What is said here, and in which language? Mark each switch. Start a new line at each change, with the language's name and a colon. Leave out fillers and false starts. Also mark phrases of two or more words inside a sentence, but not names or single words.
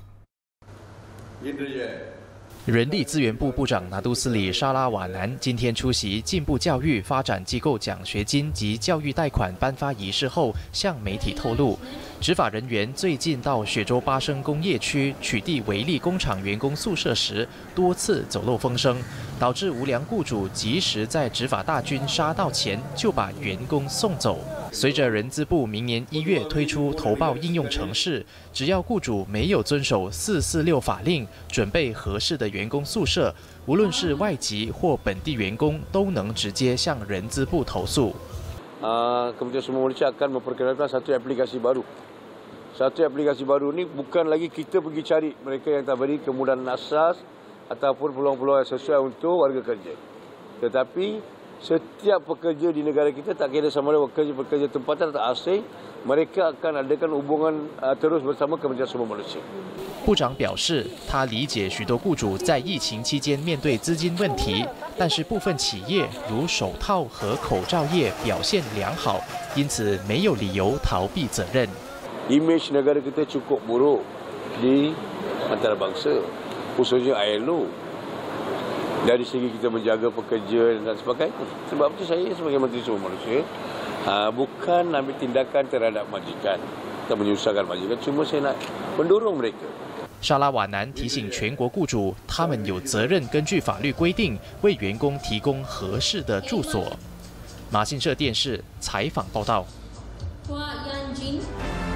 Chinese: 人力资源部部长拿督斯里沙拉瓦南今天出席进步教育发展机构奖学金及教育贷款颁发仪式后，向媒体透露，执法人员最近到雪州巴生工业区取缔违例工厂员工宿舍时，多次走漏风声，导致无良雇主及时在执法大军杀到前就把员工送走。随着人资部明年1月推出投报应用程式，只要雇主没有遵守446法令，准备合适的员工宿舍，无论是外籍或本地员工，都能直接向人资部投诉。
Malay: Kementerian Sumber Malaysia akan memperkenalkan satu aplikasi baru. Satu aplikasi baru ini bukan lagi kita pergi cari mereka yang tak beri kemudahan asas ataupun peluang-peluang sesuai untuk warga kerja. Tetapi setiap pekerja di negara kita, tak kira sama ada pekerja tempatan atau asing, mereka akan adakan hubungan terus bersama Kementerian Sumber Malaysia。
Chinese: 部长表示，他理解许多雇主在疫情期间面对资金问题，但是部分企业如手套和口罩业表现良好，因此没有理由逃避责任。
Malay: Image negara kita cukup buruk di antarabangsa, khususnya ILO. Dari segi kita menjaga pekerja dan sebagainya. Sebab itu saya sebagai Menteri Sumber Malaysia bukan ambil tindakan terhadap majikan atau menyusahkan majikan, cuma saya nak mendorong mereka。
Chinese: 沙拉瓦南提醒全国雇主，他们有责任根据法律规定为员工提供合适的住所。马信社电视采访报道。